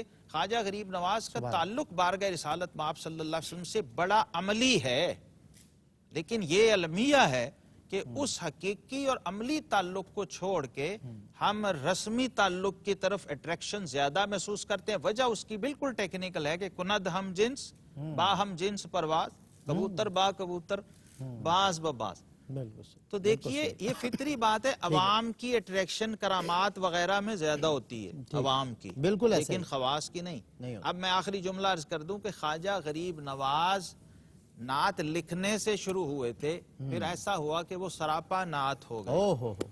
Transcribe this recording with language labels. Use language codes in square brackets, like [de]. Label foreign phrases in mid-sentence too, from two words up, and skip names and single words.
[ur] خواجہ غریب نواز کا تعلق بارگاہ رسالت مآب صلی اللہ علیہ وسلم سے بڑا عملی ہے، لیکن یہ المیہ ہے کہ اس حقیقی اور عملی تعلق کو چھوڑ کے ہم رسمی تعلق کی طرف اٹریکشن زیادہ محسوس کرتے ہیں. وجہ اس کی بالکل ٹیکنیکل ہے کہ [fa] کند ہم جنس با ہم جنس پرواز، کبوتر با کبوتر باز بباز. [ur] تو دیکھیے یہ فطری بات ہے، عوام کی اٹریکشن کرامات وغیرہ میں زیادہ ہوتی ہے، عوام کی بالکل، لیکن خواص کی نہیں. اب میں آخری جملہ عرض کر دوں کہ خواجہ غریب نواز نعت لکھنے سے شروع ہوئے تھے، پھر ایسا ہوا کہ وہ سراپا نعت ہو گئے.